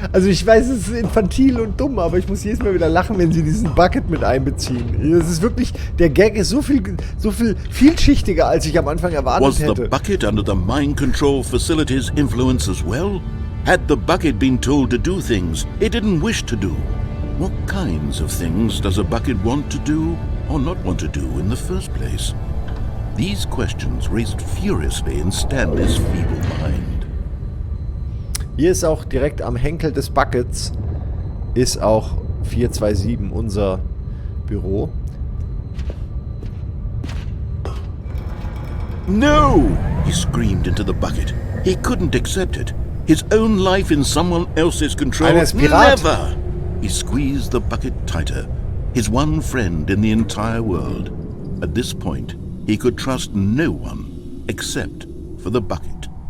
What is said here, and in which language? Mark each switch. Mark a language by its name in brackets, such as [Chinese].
[German] Also ich weiß, es ist infantil und dumm, aber ich muss jedes Mal wieder lachen, wenn sie diesen Bucket mit einbeziehen. Das ist wirklich, der Gag ist so viel vielschichtiger, als ich am Anfang erwartet hätte. [English] Was the bucket under the mind control facility's influence as well? Had the bucket been told to do things it didn't wish to do? What kinds of things does a bucket want to do or not want to do in the first place? These questions raced furiously in Stanley's feeble mind. [German] Hier ist auch direkt am Henkel des Buckets ist auch 427 unser Büro. [English] No! He screamed into the bucket. He couldn't accept it. His own life in someone else's control. [German] Einer ist Pirat. [English] Never! He squeezed the bucket tighter. His one friend in the entire world. At this point, he could trust no one except for the bucket.